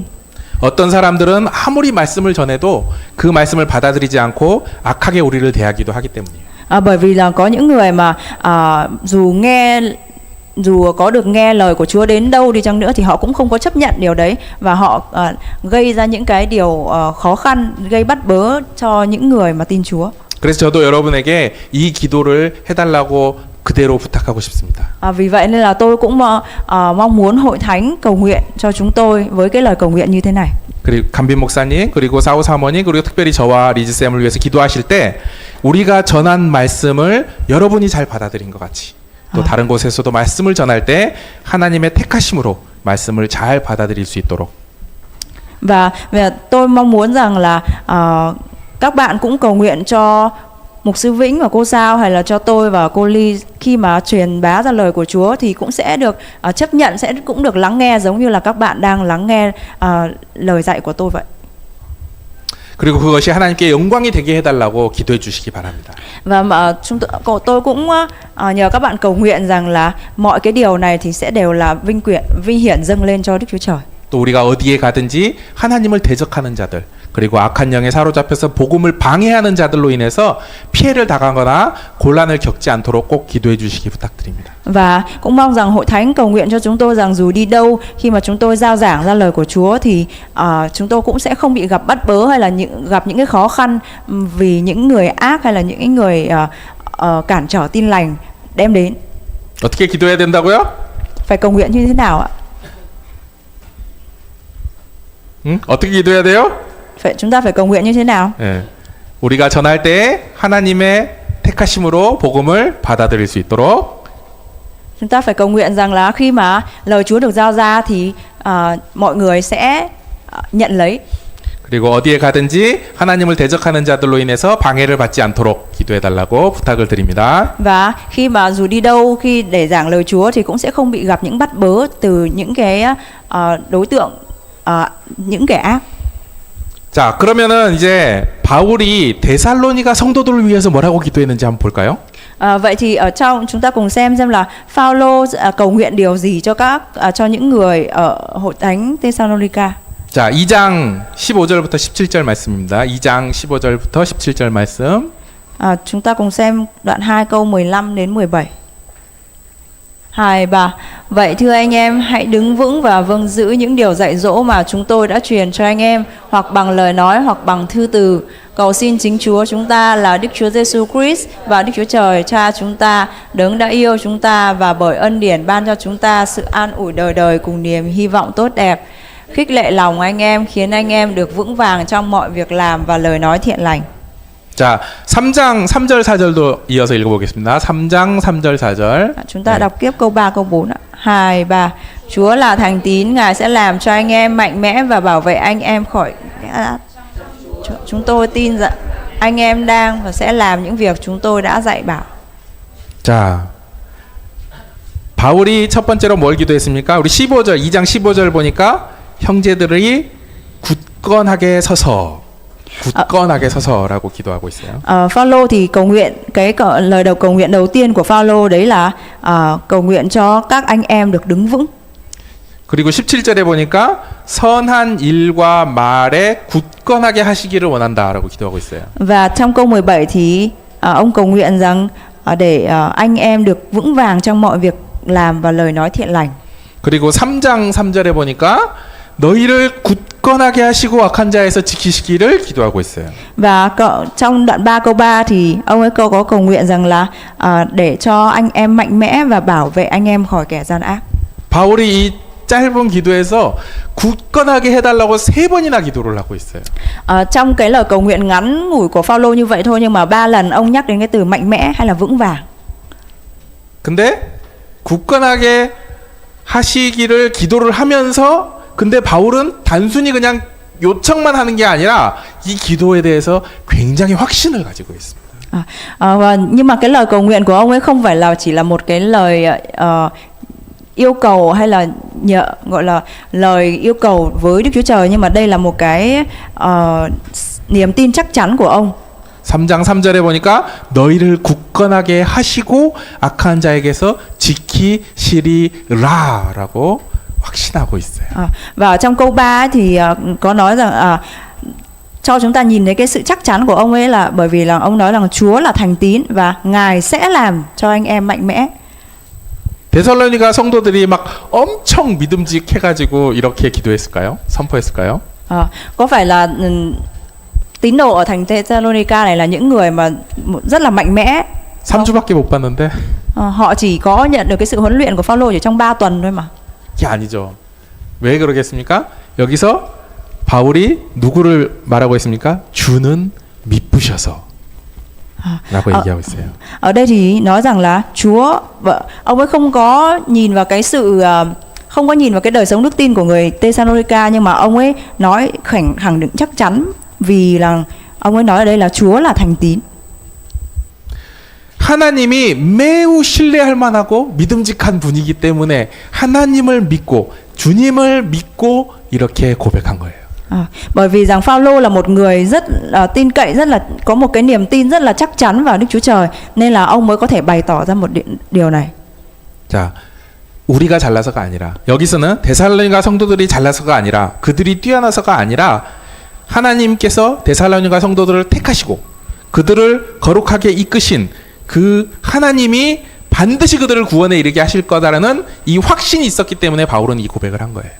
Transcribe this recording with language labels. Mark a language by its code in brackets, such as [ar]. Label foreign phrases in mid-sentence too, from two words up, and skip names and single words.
[ko] 어떤 사람들은 아무리 말씀을 전해도 그 말씀을 받아들이지 않고 악하게 우리를 대하기도 하기 때문이에요. [vi] Bởi vì là có những người mà dù có được nghe lời của Chúa đến đâu đi chăng nữa thì họ cũng không có chấp nhận điều đấy, và họ gây ra những cái điều khó khăn, gây bắt bớ cho những người mà tin Chúa. [ko] 그래서 저도 여러분에게 이 기도를 해달라고 그대로 부탁하고 싶습니다. [vi] Vì vậy nên là tôi cũng mong muốn hội thánh cầu nguyện cho chúng tôi với cái lời cầu nguyện như thế này. [ko] 그리고 간빈 목사님, 그리고 사우 사모님, 그리고 특별히 저와 리즈 쌤을 위해서 기도하실 때 우리가 전한 말씀을 여러분이 잘 받아들인 것 같이 또 다른 곳에서도 말씀을 전할 때 하나님의 택하심으로 말씀을 잘 받아들일 수 있도록. [vi] Và tôi mong muốn rằng là các bạn cũng cầu nguyện cho Mục sư Vĩnh và cô Sao hay là cho tôi và cô Ly khi mà truyền bá ra lời của Chúa thì cũng sẽ được chấp nhận, cũng được lắng nghe giống như là các bạn đang lắng nghe lời dạy của tôi vậy. [ko] 그리고 그것이 하나님께 영광이 되게 해달라고 기도해 주시기 바랍니다. [vi] Và tôi cũng nhờ các bạn cầu nguyện rằng là mọi cái điều này thì sẽ đều là vinh hiển dâng lên cho Đức Chúa Trời. [ko] 또 우리가 어디에 가든지 하나님을 대적하는 자들 그리고 악한 영에 사로잡혀서 복음을 방해하는 자들로 인해서 피해를 당하거나 곤란을 겪지 않도록 꼭 기도해 주시기 부탁드립니다. [vi] Và cũng mong rằng hội thánh cầu nguyện cho chúng tôi rằng dù đi đâu khi mà chúng tôi rao giảng ra lời của Chúa thì chúng tôi cũng sẽ không bị gặp bắt bớ hay là gặp những cái khó khăn vì những người ác hay là những người cản trở tin lành đem đến. [ko] 어떻게 기도해야 된다고요? [vi] Phải cầu nguyện như thế nào ạ? [ko] 어떻게 기도해야 돼요? [vi] Chúng ta phải cầu nguyện như thế nào? [ko] 예. 우리가 전할 때 하나님의 택하심으로 복음을 받아들일 수 있도록 [vi] Chúng ta phải cầu nguyện rằng là khi mà lời Chúa được giao ra thì mọi người sẽ nhận lấy. [ko] 그리고 어디에 가든지 하나님을 대적하는 자들로 인해서 방해를 받지 않도록 기도해 달라고 부탁을 드립니다. [vi] Và khi mà dù đi đâu khi để giảng lời Chúa thì cũng sẽ không bị gặp những bắt bớ từ những cái đối tượng những kẻ ác. [ko] 자, 그러면은 이제 바울이 데살로니가 성도들을 위해서 뭐라고 기도했는지 한번 볼까요? [vi] Vậy thì ở trong chúng ta cùng xem là Phaolô cầu nguyện điều gì cho những người ở hội thánh Thessalonica. [ko] 자, 2장 15절부터 17절 말씀입니다. 2장 15절부터 17절 말씀. [vi] Chúng ta cùng xem đoạn 2 câu 15 đến 17. 2, 3. Vậy thưa anh em, hãy đứng vững và vâng giữ những điều dạy dỗ mà chúng tôi đã truyền cho anh em, hoặc bằng lời nói hoặc bằng thư từ. Cầu xin chính Chúa chúng ta là Đức Chúa Giêsu Christ và Đức Chúa Trời Cha chúng ta, đấng đã yêu chúng ta và bởi ân điển ban cho chúng ta sự an ủi đời đời cùng niềm hy vọng tốt đẹp, khích lệ lòng anh em, khiến anh em được vững vàng trong mọi việc làm và lời nói thiện lành. [ko] 자, 3장 3절 4절도 이어서 읽어보겠습니다. 3장 3절 4절. [vi] Chúng ta đọc tiếp câu 3 câu 4 ạ. 2, 3. Chúa là thành tín, Ngài sẽ làm cho anh em mạnh mẽ và bảo vệ anh em khỏi chúng tôi tin rằng anh em đang và sẽ làm những việc chúng tôi đã dạy bảo. [ko] 자, 바울이 첫 번째로 뭘 기도했습니까? 우리 15절, 2장 15절 보니까 형제들이 굳건하게 서서라고 기도하고 있어요. [vi] Phaolô thì cầu nguyện lời cầu nguyện đầu tiên của Phaolô đấy là cầu nguyện cho các anh em được đứng vững. [ko] 그리고 17절에 보니까 선한 일과 말에 굳건하게 하시기를 원한다라고 기도하고 있어요. [vi] Và trong câu 17 thì ông cầu nguyện rằng để anh em được vững vàng trong mọi việc làm và lời nói thiện lành. [ko] 그리고 3장 3절에 보니까 너희를 굳건하게 하시고 악한 자에서 지키시기를 기도하고 있어요. [vi] Và trong đoạn 3 câu 3 thì ông ấy có cầu nguyện rằng là để cho anh em mạnh mẽ và bảo vệ anh em khỏi kẻ gian ác. [ko] 바울이 이 짧은 기도에서 굳건하게 해달라고 3번이나 기도를 하고 있어요. [vi] Trong cái lời cầu nguyện ngắn ngủi của Phaolô như vậy thôi nhưng mà 3 lần ông nhắc đến cái từ mạnh mẽ hay là vững vàng. [ko] 근데 굳건하게 하시기를 기도를 하면서 근데 바울은 단순히 그냥 요청만 하는 게 아니라 이 기도에 대해서 굉장히 확신을 가지고 있습니다. [vi] Nhưng mà cái lời cầu nguyện của ông ấy không phải là chỉ là một cái lời yêu cầu hay là gọi là lời yêu cầu với Đức Chúa Trời, nhưng mà đây là một cái niềm tin chắc chắn của ông. [ko] 3장 3절에 보니까 너희를 굳건하게 하시고 악한 자에게서 지키시리라라고 확신하고 있어요. [vi] Và trong câu 3 thì có nói rằng cho chúng ta nhìn thấy cái sự chắc chắn của ông ấy là bởi vì là ông nói rằng Chúa là thành tín và Ngài sẽ làm cho anh em mạnh mẽ. [ko] 데살로니가 성도들이 막 엄청 믿음직해가지고 이렇게 기도했을까요? 선포했을까요? [vi] Có phải là tín đồ ở thành Thessalonica này là những người mà rất là mạnh mẽ [ko] 3주밖에 못 봤는데 [vi] Họ chỉ có nhận được cái sự huấn luyện của Phaolô chỉ trong 3 tuần thôi mà. [ko] 이게 아니죠. 왜 그러겠습니까? 여기서 바울이 누구를 말하고 있습니까? 주는 미쁘셔서 라고 얘기하고 있어요. [vi] Ở đây thì nói rằng là Chúa, ông ấy không có nhìn vào cái sự không có nhìn vào cái đời sống đức tin của người Thessalonica, nhưng mà ông ấy nói khẳng định chắc chắn, vì là ông ấy nói ở đây là Chúa là thành tín. [ko] 하나님이 매우 신뢰할 만하고 믿음직한 분이기 때문에 하나님을 믿고 주님을 믿고 이렇게 고백한 거예요. [vi] Bởi vì rằng Phaolô là một người rất tin cậy, rất là có một cái niềm tin rất là chắc chắn vào Đức Chúa Trời, nên là ông mới có thể bày tỏ ra một điều này. [ko] 자, 우리가 잘나서가 아니라, 여기서는 데살로니가 성도들이 잘나서가 아니라, 그들이 뛰어나서가 아니라 하나님께서 데살로니가 성도들을 택하시고 그들을 거룩하게 이끄신 그 하나님이 반드시 그들을 구원에 이르게 하실 거다라는 이 확신이 있었기 때문에 바울은 이 고백을 한 거예요.